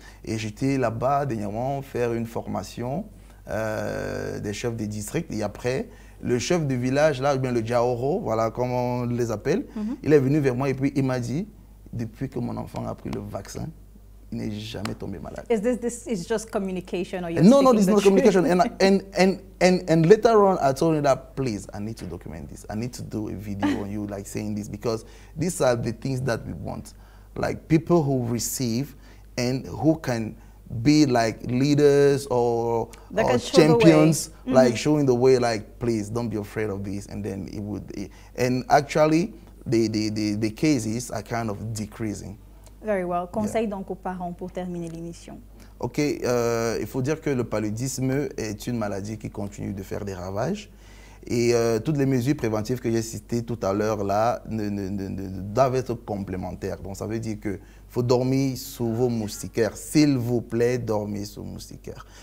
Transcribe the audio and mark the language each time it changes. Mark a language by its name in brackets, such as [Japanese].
[French] Et j'étais là-bas dernièrement faire une formation des chefs des districts. Et après, le chef de village, là, bien le Djaoro, voilà comme on les appelle, il est venu vers moi et puis il m'a dit, depuis que mon enfant a pris le vaccin, il n'est jamais tombé malade. [English] This is just communication, or you're no, this is not communication. And later on, I told him that, please, I need to document this. I need to do a video on you, like saying this, because these are the things that we want, like people who receive and who can be like leaders or champions, like showing the way, like, please don't be afraid of this. And then it would, and actually, the cases are kind of decreasing. Very well. [French] Conseil donc aux parents pour terminer l'émission. Ok, il faut dire que le paludisme est une maladie qui continue de faire des ravages. Et toutes les mesures préventives que j'ai citées tout à l'heure là doivent être complémentaires. Donc ça veut dire qu'il faut dormir sous vos moustiquaires. S'il vous plaît, dormez sous moustiquaires.